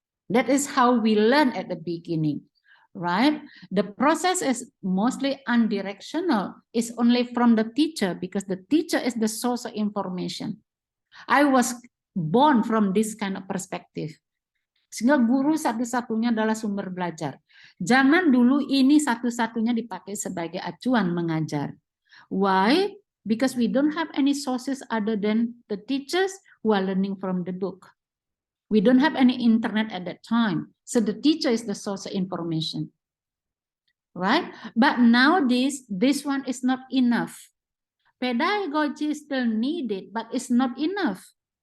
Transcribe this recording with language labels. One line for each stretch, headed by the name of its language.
English: That is how we learn at the beginning, right? The process is mostly unidirectional. It's only from the teacher because the teacher is the source of information. I was born from this kind of perspective.
Indonesian: Sehingga guru satu-satunya adalah sumber belajar. Jangan dulu ini satu-satunya dipakai sebagai acuan mengajar.
English: Why? Because we don't have any sources other than the teachers who are learning from the book. We don't have any internet at that time. So the teacher is the source of information. Right? But nowadays, this one is not enough. Pedagogy is still needed, but it's not enough.